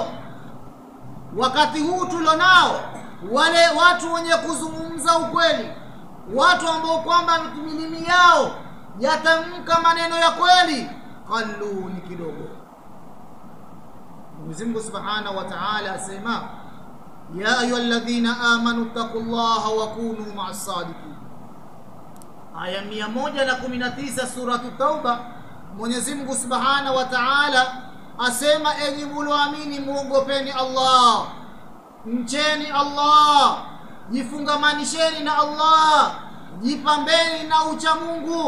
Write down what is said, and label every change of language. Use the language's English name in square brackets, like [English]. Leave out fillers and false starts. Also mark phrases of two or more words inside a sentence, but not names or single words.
[Swahili] Wakati huu tulonao wale watu wenye kuzungumza ukweli, watu ambao kwamba milimi yao yatamka maneno ya kweli, qallu, ni kidogo. Mwenyezi Mungu [Arabic] سبحانه وتعالى asema, يا أيها الذين آمنوا اتقوا الله وكونوا مع الصادقين. [Swahili] Aya 119 sura Tauba, Mwenyezi Mungu [Arabic] سبحانه وتعالى [Swahili] asema, enyi mlioamini muogopeni Allah, mcheni Allah, jifungamanisheni na Allah, jipambeni na ucha Mungu.